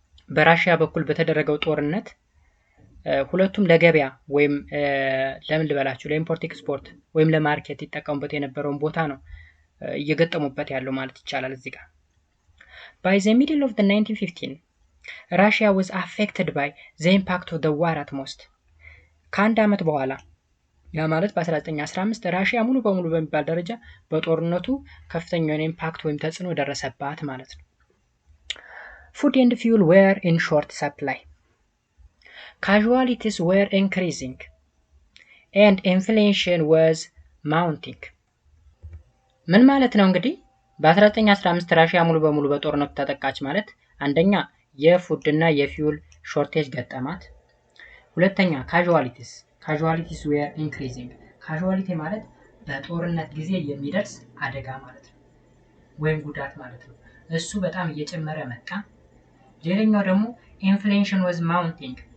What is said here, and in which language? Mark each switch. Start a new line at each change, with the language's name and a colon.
Amharic: በራሽያ በኩል በተደረገው ጦርነት ሁለቱም ለገበያ ወይም ለምን ልበላችሁ ለኢምፖርት ኤክስፖርት ወይም ለማርኬት ይጠቀሙበት የነበረውን ቦታ ነው እየገጠሙበት ያለው ማለት ይቻላል እዚህ ጋር።
English: By the middle of the 1915 Russia was affected by the impact of the war at most.
Amharic: ከአንድ ዓመት በኋላ ያ ማለት በ1915 ራሽያ ሙሉ በሙሉ በሚባል ደረጃ በጦርነቱ ከፍተኛ የሆነ ኢምፓክት ወይም ተጽዕኖ ደረሰባት ማለት ነው።
English: Food and fuel were in short supply. Casualties were increasing and inflation was mounting.
Amharic: ምን ማለት ነው እንግዲህ በ1915 ራሽያ ሙሉ በሙሉ በጦርነቱ ተጠቃች ማለት አንደኛ የፉድ እና የፊውል ሾርቴጅ ገጠማት። ሁለተኛ
English: casualties were increasing.
Amharic: casualty ማለት በጦርነት ጊዜ የሚደርስ አደጋ ማለት ነው ወይም ጉዳት ማለት ነው። እሱ በጣም እየጨመረ መጣ። ሌላኛው ደግሞ
English: inflation was mounting.